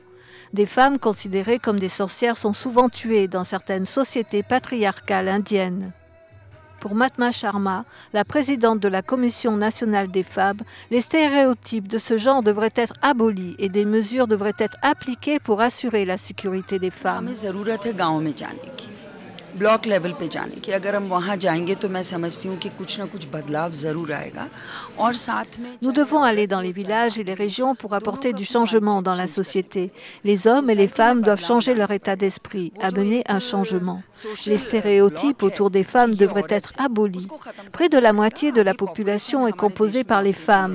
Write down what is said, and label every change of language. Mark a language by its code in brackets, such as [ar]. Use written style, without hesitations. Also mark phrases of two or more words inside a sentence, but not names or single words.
[fr] Des femmes considérées comme des sorcières sont souvent tuées dans certaines sociétés patriarcales indiennes. Pour Matma Sharma, la présidente de la Commission nationale des femmes, les stéréotypes de ce genre devraient être abolis et des mesures devraient être appliquées pour assurer la sécurité des femmes. [en] block level [hi] पे जाने की अगर हम वहाँ जाएंगे तो मैं समझती हूँ कि कुछ न कुछ बदलाव जरूर आएगा और साथ में [fr] Nous devons aller dans les villages et les régions pour apporter du changement dans la société. Les hommes et les femmes doivent changer leur état d'esprit, amener un changement. Les stéréotypes autour des femmes devraient être abolis. Près de la moitié de la population est composée par les femmes.